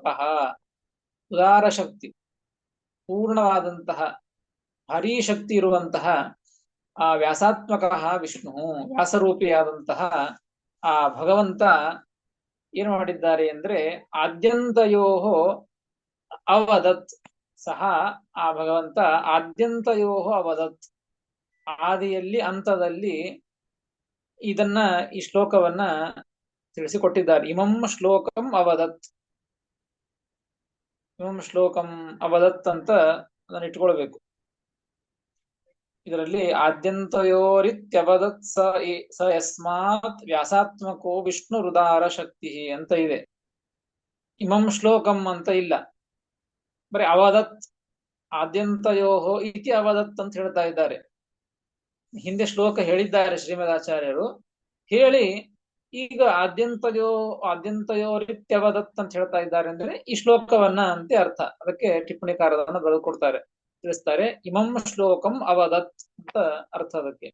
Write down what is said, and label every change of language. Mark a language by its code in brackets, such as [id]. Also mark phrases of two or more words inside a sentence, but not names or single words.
[kn] ಉದಾರ ಶಕ್ತಿ, ಪೂರ್ಣವಾದಂತಹ ಭಾರೀ ಶಕ್ತಿ ಇರುವಂತಹ ಆ ವ್ಯಾಸಾತ್ಮಕ ವಿಷ್ಣು, ವ್ಯಾಸರೂಪಿಯಾದಂತಹ ಆ ಭಗವಂತ ಏನು ಮಾಡಿದ್ದಾರೆ ಅಂದ್ರೆ [sa] ಆದ್ಯಂತಯೋಹೋ ಅವದತ್. [kn] ಸಹ ಆ ಭಗವಂತ [sa] ಆದ್ಯಂತಯೋಹೋ ಅವದತ್, [kn] ಆದಿಯಲ್ಲಿ ಅಂತದಲ್ಲಿ ಇದನ್ನ ಈ ಶ್ಲೋಕವನ್ನ ತಿಳಿಸಿಕೊಟ್ಟಿದ್ದಾರೆ. [sa] ಇಮಂ ಶ್ಲೋಕಂ ಅವದತ್, ಇಮಂ ಶ್ಲೋಕಂ ಅವದತ್ [kn] ಅಂತ ಅದನ್ನ ಇಟ್ಕೊಳ್ಬೇಕು. ಇದರಲ್ಲಿ [sa] ಆದ್ಯಂತಯೋರಿತ್ಯವದತ್ ಸ ಯಸ್ಮಾತ್ ವ್ಯಾಸಾತ್ಮಕೋ ವಿಷ್ಣು ಹೃದಾರ ಶಕ್ತಿ [kn] ಅಂತ ಇದೆ. [sa] ಇಮಂ ಶ್ಲೋಕಂ [kn] ಅಂತ ಇಲ್ಲ, ಬರೀ ಅವದತ್, [sa] ಆದ್ಯಂತಯೋಹೋ ಇತಿ ಅವದತ್ [kn] ಅಂತ ಹೇಳ್ತಾ ಇದ್ದಾರೆ. ಹಿಂದೆ ಶ್ಲೋಕ ಹೇಳಿದ್ದಾರೆ ಶ್ರೀಮದಾಚಾರ್ಯರು. ಹೇಳಿ ಈಗ ಆದ್ಯಂತಯೋರಿತ್ಯವದತ್ ಅಂತ ಹೇಳ್ತಾ ಇದ್ದಾರೆ ಅಂದ್ರೆ ಈ ಶ್ಲೋಕವನ್ನ ಅಂತೆ ಅರ್ಥ. ಅದಕ್ಕೆ ಟಿಪ್ಪಣಿಕಾರರನ್ನ ಬರೆದುಕೊಡ್ತಾರೆ, ತಿಳಿಸ್ತಾರೆ. [sa] ಇಮಂ ಶ್ಲೋಕಂ ಅವದತ್ [kn] ಅಂತ ಅರ್ಥ ಅದಕ್ಕೆ.